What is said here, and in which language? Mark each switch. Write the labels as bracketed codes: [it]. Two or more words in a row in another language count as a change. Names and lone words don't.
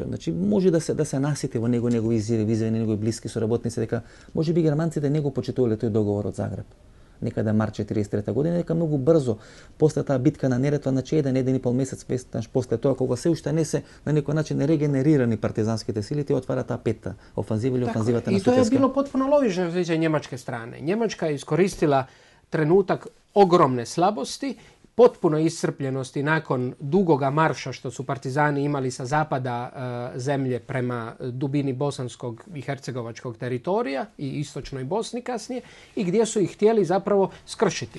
[mk] Значи може да се насети во негови изјави, визави на негови блиски соработници дека може би германците не го почитувале тој договор од Загреб. Некаде март 43 година, дека многу брзо после таа битка на Неретва, значи еден и пол месец после тоа, кога се уште не се на некој начин регенерирани партизанските сили, ти отвара таа петта офанзива или офанзивата на Сутјеска. [hr] I to je bilo potpuno logično za njemačke strane. Njemačka je iskoristila trenutak ogromne slabosti potpunoj iscrpljenosti nakon dugoga marša što su partizani imali sa zapada zemlje prema dubini bosanskog i hercegovačkog teritorija i istočnoj Bosni kasnije i gdje su ih htjeli zapravo skršiti.